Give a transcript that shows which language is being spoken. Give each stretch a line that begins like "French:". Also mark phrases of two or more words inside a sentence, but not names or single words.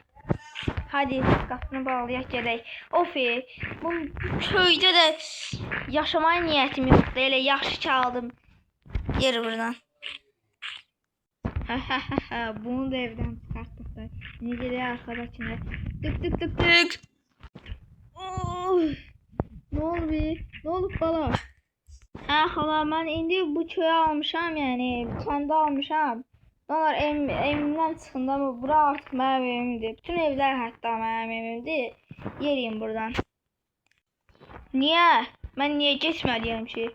Azerbaijani: Hadi qapını bağlayaq, gedək. Of, bu köydə də yaşamaya niyyətim yoxdur. Elə yaxşı çaldım. Yeri buradan. Bunu da evdən çıxartdıq da. İndi gedək arxadakine.
Turkish: Tık tık tık tık. Ne oldu bir? Ne olub bala?
Azerbaijani: Xala, mən indi bu köyü almışam, yəni kəndə almışam. Onlar evimdən çıxında bura artıq mənim evimdir. Bütün evlər hətta mənim evimdir. Yeriyim buradan. Niyə? Mən niyə getməliyəm ki?